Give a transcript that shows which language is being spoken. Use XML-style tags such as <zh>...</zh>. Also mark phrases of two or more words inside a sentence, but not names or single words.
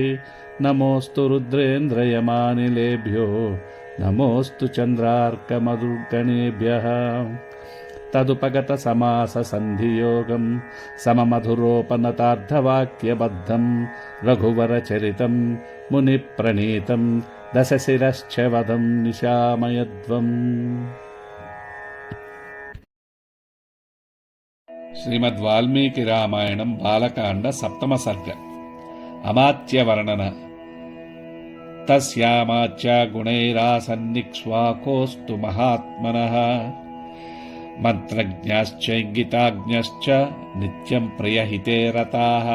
<sa>नमोऽस्तु रुद्रेन्द्रयमानिलेभ्यो नमोऽस्तु चन्द्रार्कमरुद्गणेभ्यः। तदुपगतसमाससन्धियोगं सममधुरोपनतार्धवाक्यबद्धं रघुवरचरितं मुनिप्रणीतं दशशिरश्च वधं निशामयध्वम्।</sa> <te>శ్రీమద్వాల్మీకి రామాయణం బాలకాండ సప్తమ సర్గ అమాత్యవర్ణన.</te> <sa>తస్యామాత్య గుణైరాసన్నిక్ష్వాకోస్తు మహాత్మనః మంత్రజ్ఞశ్చైంగితాజ్ఞశ్చ నిత్యం ప్రియహితే రతాః.</sa>